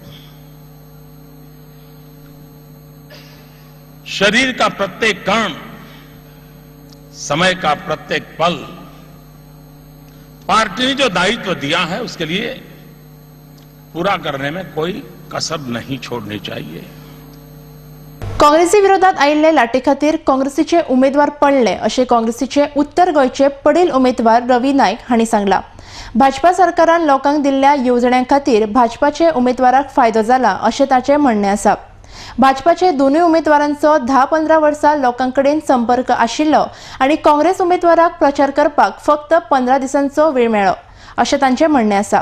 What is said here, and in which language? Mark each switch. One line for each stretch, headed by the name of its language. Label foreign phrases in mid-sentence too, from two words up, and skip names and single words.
Hindi: शरीर का प्रत्येक कण, समय का प्रत्येक पल, पार्टी ने जो दायित्व दिया है उसके लिए पूरा करने में कोई कसर नहीं छोड़नी चाहिए।
Konkani: काँग्रेसी विरोधात आयिल्ले लाटे खातीर काँग्रेसीचे उमेदवार पडले अशें काँग्रेसीचे उत्तर गोंयचे पडील उमेदवार रवी नायक हांणी सांगलां। भाजपा सरकारान लोकांक दिल्ल्या येवजण्यां खातीर भाजपाचे उमेदवाराक फायदो जाला अशें ताचें म्हणणें आसा। भाजपाचे दोनूय उमेदवारांचो 10-15 वर्सां लोकांकडेन संपर्क आशिल्लो आनी काँग्रेस उमेदवाराक प्रचार करपाक फक्त 15 दिसांचो वेळ मेळ्ळो अशें तांचें म्हणणें आसा।